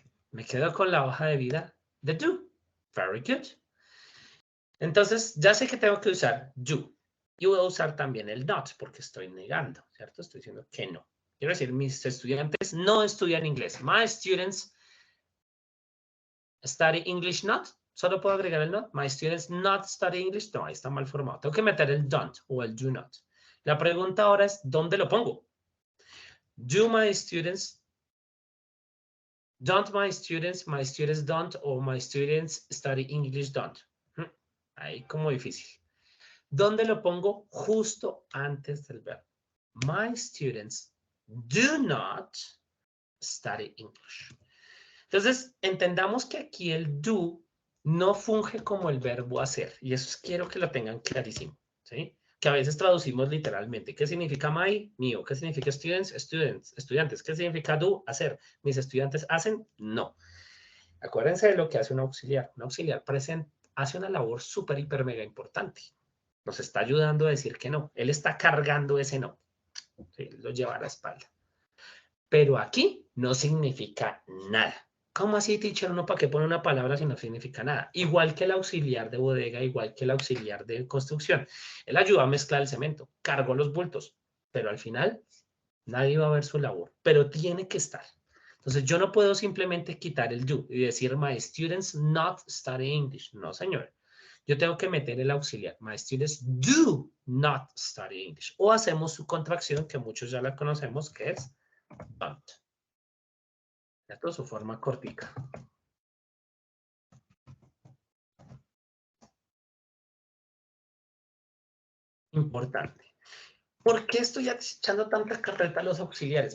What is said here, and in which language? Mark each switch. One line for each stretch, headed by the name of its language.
Spanish: Me quedo con la hoja de vida de do.
English: Very good.
Spanish: Entonces, ya sé que tengo que usar do. Y voy a usar también el not, porque estoy negando, ¿cierto? Estoy diciendo que no. Quiero decir, mis estudiantes no estudian inglés.
English: My students study English not.
Spanish: Solo puedo agregar el not.
English: My students not study English.
Spanish: No, ahí está mal formado. Tengo que meter el don't o el do not. La pregunta ahora es, ¿dónde lo pongo?
English: Do my students, don't my students don't, or my students study English don't.
Spanish: Ahí como difícil. ¿Dónde lo pongo? Justo antes del verbo.
English: My students do not study English.
Spanish: Entonces, entendamos que aquí el do no funge como el verbo hacer. Y eso quiero que lo tengan clarísimo. ¿Sí? Que a veces traducimos literalmente. ¿Qué significa my? Mío. ¿Qué significa students? Estudiantes. ¿Qué significa do? Hacer. ¿Mis estudiantes hacen? No. Acuérdense de lo que hace un auxiliar. Un auxiliar hace una labor súper, hiper, mega importante. Nos está ayudando a decir que no. Él está cargando ese no. ¿Sí? Lo lleva a la espalda. Pero aquí no significa nada. ¿Cómo así, teacher? ¿Uno para qué pone una palabra si no significa nada? Igual que el auxiliar de bodega, igual que el auxiliar de construcción. Él ayuda a mezclar el cemento, cargó los bultos, pero al final nadie va a ver su labor, pero tiene que estar. Entonces yo no puedo simplemente quitar el do y decir
English: my students not study English.
Spanish: No, señor. Yo tengo que meter el auxiliar.
English: My students do not study English.
Spanish: O hacemos su contracción, que muchos ya la conocemos, que es don't. Esto es su forma cortica. Importante. ¿Por qué estoy echando tanta carreta a los auxiliares?